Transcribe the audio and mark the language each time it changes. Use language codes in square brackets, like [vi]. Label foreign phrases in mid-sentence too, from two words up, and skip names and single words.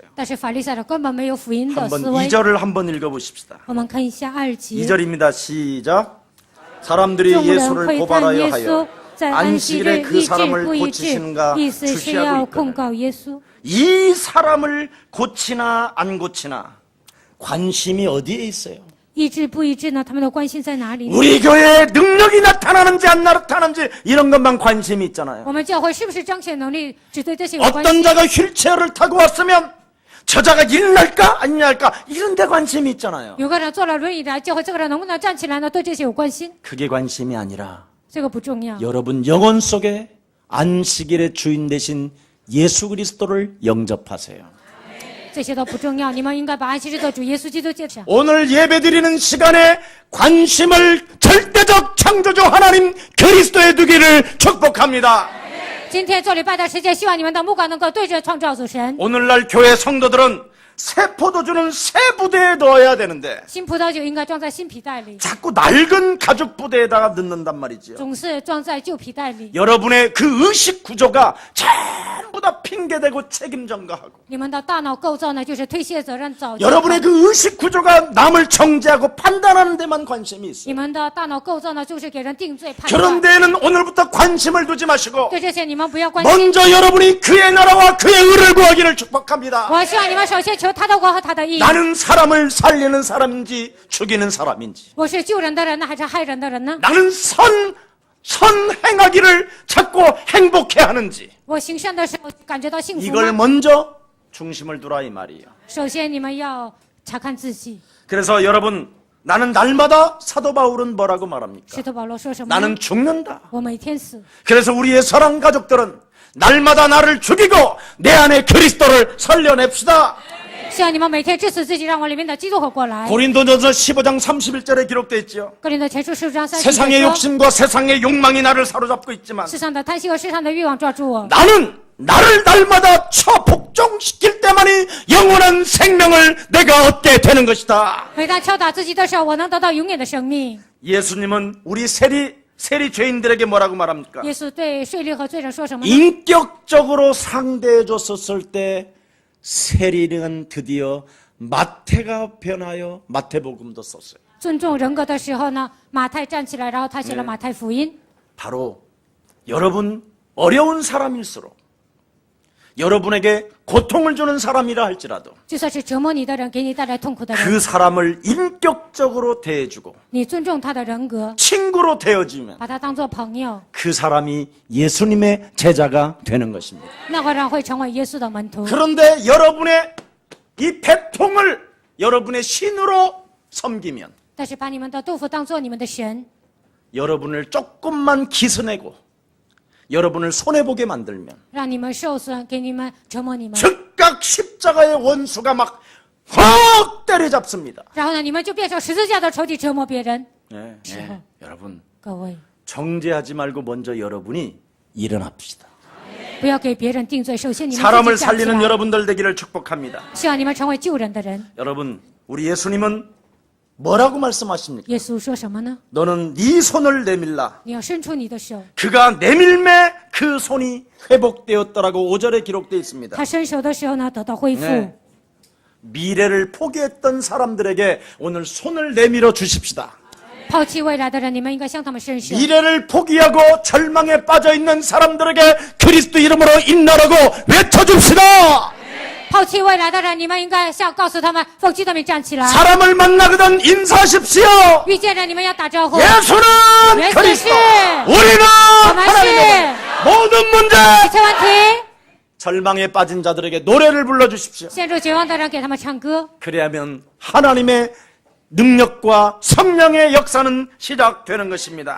[zh] 但是法利赛人根本没有福音的 [ko] 한번 [zh] 思维。 [ko] 2절을 한번 읽어보십시다. [zh] 我们看一下2节， [ko] 2절입니다. 시작. 사람들이 [zh] 众人 [ko] 예수를 [zh] 会看 [ko] 고발하여 [zh] 耶稣 [ko] 하여 [zh] 在安息日 [ko] 안식일에 그 [zh] 医治 [ko] 사람을 [zh] 不医治， [ko] 고치시는가 [zh] 意思是 [ko] 주시하고 [zh] 要控 [ko] 있거든. [zh] 告耶稣。 [ko] 이 사람을 고치나 안 고치나 관심이 어디에 있어요? [zh] 医治不医治呢？他们的关心在哪里？ [ko] 우리 교회에 능력이 나타나는지 안 나타나는지 이런 것만 관심이 있잖아요. [zh] 我们教会是不是彰显能力，只对这些有关 [ko] 어떤 [zh] 系？ [ko] 자가 휠체어를 타고 왔으면 저 자가 일날까 안 일날까 이런 데 관심이 있잖아요. [zh] 有个人坐了轮椅来教会，这个人能不能站起来呢？对这些有关心， [ko] 그게 관심이 아니라 [zh] 这个不重要。 [ko] 여러분 영혼 속에 안식일의 주인 되신 예수 그리스도를 영접하세요. [zh] 这些都不重要，你们应该把安息日的主耶稣基督接上。 [ko] 오늘 예배드리는 시간에 관심을 절대적 창조주 하나님 그리스도에 두기를 축복합니다. [zh] 今天做礼拜的时间，希望你们的目光能够对着创造主神。 [ko] 오늘날 교회 성도들은 새 포도주는 새 부대에 넣어야 되는데 [zh] 新葡萄酒应该装在新皮袋里， [ko] 자꾸 낡은 가죽 부대에다가 넣는단 말이지요. [zh] 总是装在旧皮袋里。 [ko] 여러분의 그 의식 구조가 전부 다 핑계대고 책임 전가하고 [zh] 你们的大脑构造呢，就是推卸责任、找借口。 [ko] 여러분의 그 의식 구조가 남을 정죄하고 판단하는 데만 관심이 [zh] 你 [ko] 있어요. [zh] 们的大脑构造呢，就是给人定罪判 [ko] 그런 [zh] 断。 [ko] 데에는 오늘부터 관심을 두지 마시고 [zh] 对这些你们不要关心。 [ko] 먼저 여러분이 그의 나라와 그의 의를 구하기를 축복합니다. [zh] 我希望你们首先求他的国和他的义。 [ko] 나는 사람을 살리는 사람인지 죽이는 사람인지 [zh] 我是救人的人呢，还是害人的人呢？ [ko] 나는 선행하기를 자꾸 행복해 하는지 [zh] 我行善的时候感觉到幸福 [ko] 이걸 [zh] 吗？ [ko] 먼저 중심을 두라 이 말이에요. [zh] 首先你们要查看自己。 [ko] 그래서 여러분 나는 날마다 사도 바울은 뭐라고 말합니까? [zh] 使徒保罗说什么呢？ [ko] 나는 죽는다. [zh] 我每天死。 [ko] 그래서 우리의 사랑 가족들은 날마다 나를 죽이고 내 안에 그리스도를 살려냅시다. [zh] 希望你们每天致死自己，让我里面的基督活过来。 [ko] 고린도전서 15장 31절에 기록되어 있죠. [zh] 哥林多前书15章30 [ko] 세상의 [zh] 节说， [ko] 욕심과 세상의 욕망이 나를 사로잡고 있지만 [zh] 世上的贪心和世上的欲望抓住我。 [ko] 나는 나를 날마다 처복종시킬 때만이 영원한 생명을 내가 얻게 되는 것이다. [zh] 每当敲打自己的时候，我能得到永远的生命。 [ko] 예수님은 우리 세리 죄인들에게 뭐라고 말합니까? [zh] 耶稣对税吏和罪人说什么呢？ [ko] 인격적으로 상대해 줬었을 때 세리는 드디어 마태가 변하여 마태복음도 썼어요. [zh] 尊重人格的时候呢，马太站起来，然后他写了马太福音。 [ko] 바로 여러분 어려운 사람일수록 여러분에게 고통을 주는 사람이라 할지라도 [zh] 就算是折磨你的人，给你带来痛苦的人， [ko] 그 사람을 인격적으로 대해주고 [zh] 你尊重他的人格， [ko] 친구로 대해주면 [zh] 把他当作朋友， [ko] 그 사람이 예수님의 제자가 되는 것입니다. [zh] 那个人会成为耶稣的门徒。 [ko] 그런데 여러분의 이 배통을 여러분의 신으로 섬기면 [zh] 但是把你们的肚腹当作你们的神， [ko] 여러분을 조금만 기스내고 여러분을 손해보게 만들면 [zh] 让你们受损，给你们折磨你们， [ko] 즉각 십자가의 원수가 막 확 때려잡습니다. [zh] 然后呢，你们就变成十字架的仇敌，折磨别人。 [ko] 여러분 [zh] 各位， [ko] 정죄하지 말고 먼저 여러분이 일어납시다. [zh] 不要给别人定罪，首先你们 [ko] 사람을 [zh] 自己站起 [ko] 살리는 [zh] 来。 [ko] 여러분들 되기를 축복합니다. [zh] 希望你们成为救人的人。 [ko] 여러분, 우리 예수님은 뭐라고 말씀하십니까? [zh] 耶稣说什么呢？ [ko] 너는 네 손을 내밀라. [zh] 你要伸出你的手。 [ko] 그가 내밀매 그 손이 회복되었더라고 5절에 기록되어 있습니다. [zh] 他伸手的时候呢，得到恢复。 [ko] 네. 미래를 포기했던 사람들에게 오늘 손을 내밀어 주십시다. [zh] 抛弃未来的人，你们应该向他们伸手。 [ko] 미래를 포기하고 절망에 빠져 있는 사람들에게 그리스도 이름으로 인나라고 외쳐줍시다. [zh] 抛弃未来的人，你们应该告诉他们，奉基督名站起来。 [ko] 사람을 만나거든 인사하십시오. [zh] 遇见人，你们要打招呼。 [ko] 예수는 그리스도, 우리는 하나님의 모든 문제. [zh] 一切问题， [ko] 절망에 빠진 자들에게 노래를 불러주십시오. [zh] 陷入绝望的人，给他们唱歌。 [ko] 그래야면 하나님의 능력과 성령의 역사는 시작되는 것입니다.